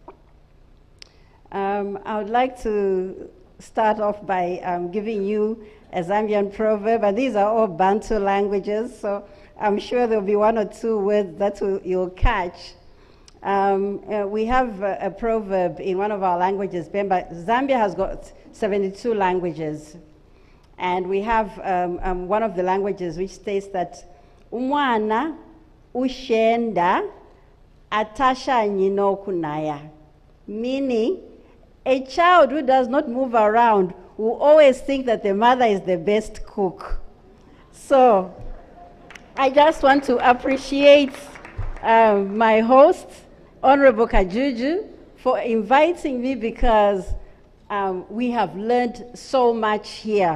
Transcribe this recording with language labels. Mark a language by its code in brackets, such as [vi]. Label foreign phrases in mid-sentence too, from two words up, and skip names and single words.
[en] I would like to start off by giving you a Zambian proverb, and these are all Bantu languages, so I'm sure there'll be one or two words that you'll catch. We have a proverb in one of our languages. Zambia has got 72 languages, and we have one of the languages which states that [bem] umwana ushenda atasha nyino kunaya, [en] meaning a child who does not move around will always think that the mother is the best cook. So I just want to appreciate my host, Honorable Kajuju, for inviting me, because we have learned so much here.